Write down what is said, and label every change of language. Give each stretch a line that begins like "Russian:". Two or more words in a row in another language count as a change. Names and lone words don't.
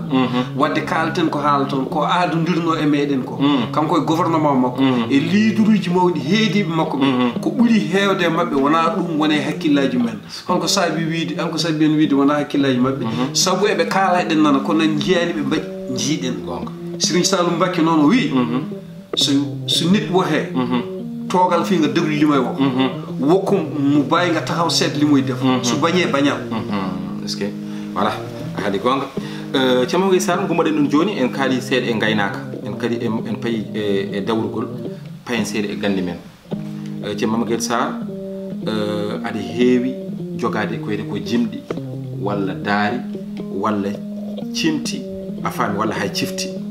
Fula: ɗum wadde kalten ko haala toon ko aadodirno e meɗen ko kanko e gouvernement makko e liiduruji mawɗi heediɓe makko ɓe ko ɓuuri heewde e mabɓe wona ɗum wona e hakkillaji men holko saabi wiide holko saabi en wiide wona hakkillaji mabɓe saabu eɓe kaala eɗen nana kono en jiyani ɓe mbaɗi jiiɗen Serigne Saloum Mbacké noon o wi
Wolof: so nit wohe toogal fi nga déglu li may wax wokku mu bàyyi nga taxaw seet li muy def su bañee bañal
French: est-ce que voilà
Fula: a haali gonga Thiamma Gueye Sarr gummoɗen ɗum joni en kaali seeɗa e gaynaka en kadi en payi e dawrugol payen seeɗa e gandi men Thiamma Gueye Sarr aɗa heewi jogade ko wiyete ko jimɗi walla daari walla cimti a faami walla hay cifti